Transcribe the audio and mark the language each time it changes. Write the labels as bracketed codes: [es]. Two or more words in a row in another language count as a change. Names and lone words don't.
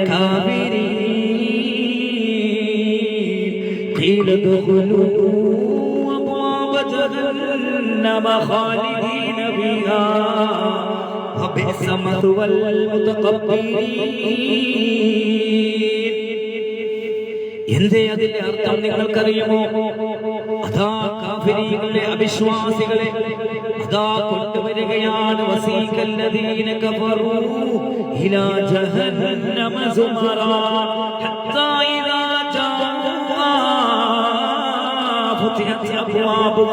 [ar] الكافرين قيل ادخلوا أبواب جهنم خالدين فيها وبئس مثوى المتكبرين. [ml] എന്തേ അതിന്റെ അർത്ഥം നിങ്ങൾക്കറിയുമോ? അതാ കാഫിരീകളെ, അവിശ്വാസികളെ അതാ കൊണ്ടുവരികയാണ്. [ar] وسيق الذين كفروا إلى جهنم زمرا حتى إذا جاءوها فتحت أبوابها.